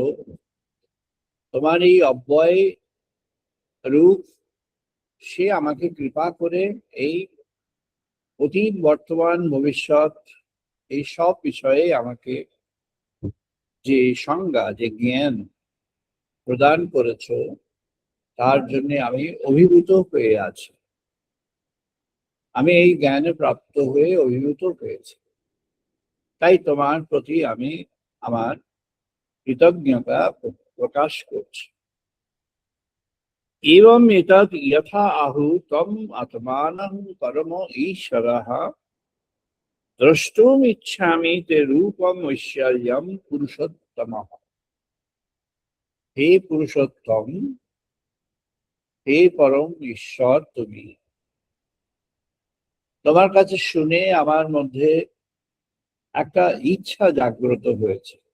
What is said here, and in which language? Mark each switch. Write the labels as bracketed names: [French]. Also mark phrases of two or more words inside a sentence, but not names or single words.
[Bangla] তোমার এই অব্যয় রূপ, সে আমাকে কৃপা করে এই অতীত, বর্তমান, ভবিষ্যৎ, এই সব বিষয়ে আমাকে যে সংজ্ঞা, যে জ্ঞান প্রদান করেছো, তার জন্য আমি অভিভূত হয়ে আছি। আমি এই জ্ঞানে প্রাপ্ত হয়ে অভিভূত হয়েছি। তাই তোমার প্রতি আমি আমার কৃতজ্ঞতা প্রকাশ করছি। [Sanskrit] एवं एतत् यथा आहु तम आत्मानं परम ईश्वरः দ্রষ্টুম ইচ্ছামি তে রূপম ঐশ্বর্যম পুরুষোত্তম। [Bangla] হে পুরুষোত্তম, হে পরম ঈশ্বর, তুমি, তোমার কাছে শুনে আমার মধ্যে একটা ইচ্ছা জাগ্রত হয়েছে।